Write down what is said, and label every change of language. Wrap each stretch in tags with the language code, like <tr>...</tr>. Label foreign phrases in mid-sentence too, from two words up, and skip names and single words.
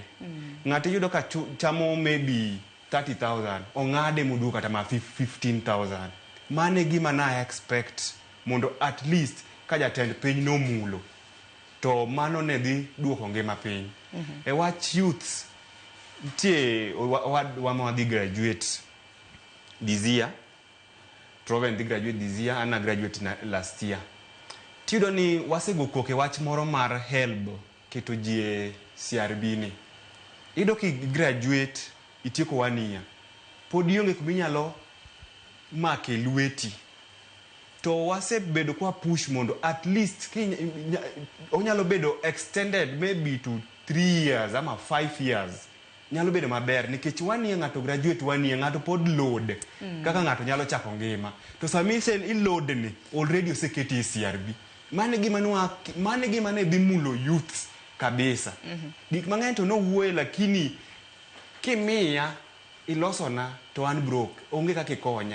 <luo>Ng'ato yudo ka chamo maybe 30,000 ong'ade moduo kata ma 15,000. Mane gima na expect mondo</luo> <en>at least</en> <luo>ka jatend piny nomulo to mano ne dhi duoko ngima piny. E wach youth tie wama dhi</luo> <en>graduate this year,</en> <luo>Troven dhi</luo> <en>graduate this year,</en> <luo>ana</luo> <en>graduate last year.</en> <luo>Tiyo ni wasego koke wach moro mar help keto jie CRB ni. Ido ki graduate itieko 1 year. Pod ionge kuminyalo make lweti. To wasebedo kwa push mondo</luo> <en>at least</en> <luo>onyalo bedo</luo> <en>extended maybe to 3 years</en> <luo>ama 5 years. Nyalo bedo maber nikech 1 year ng'ato graduate 1 year ng'ato pod load kaka ng'ato nyalo chako ngima. To samisen i load ni already oseketi CRB. Mane gima ne dhi mulo youth kabisa. Gik mang'eny to no wuoye lakini kimia ilosona to an broke, onge kaka ikonya.</luo>